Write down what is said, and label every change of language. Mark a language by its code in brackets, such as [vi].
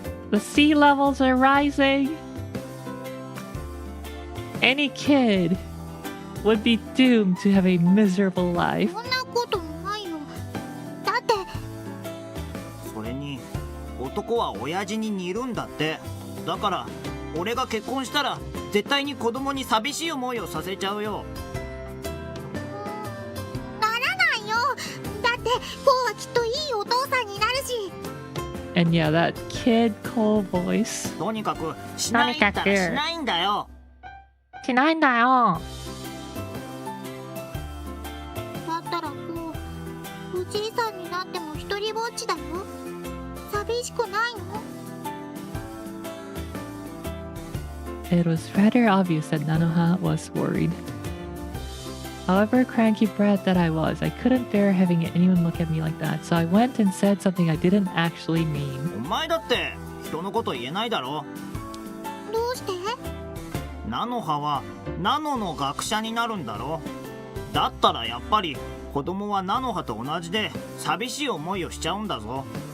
[en] The sea levels are rising. Any kid would be doomed to have a miserable life. [ja] そんなことないよ。だって、それに男は親父に似るんだって。だから俺が結婚したら絶対に子供に寂しい思いをさせちゃうよ。ならないよ。だってこうはきっといいお父さんになるし。 [en] And yeah, that kid Cole voice. [ja] とにかくしないったらしないんだよ。しないんだよ。だったらこう、おじいさんになっても一人ぼっちだよ。寂しくないの？ [en] It was rather obvious that Nanoha was worried. However cranky brat that I was, I couldn't bear having anyone look at me like that, so I went and said something I didn't actually mean. [ja] お前だって人のこと言えないだろ。どうして？ナノハはナノの学者になるんだろ。だったらやっぱり子供はナノハと同じで寂しい思いをしちゃうんだぞ。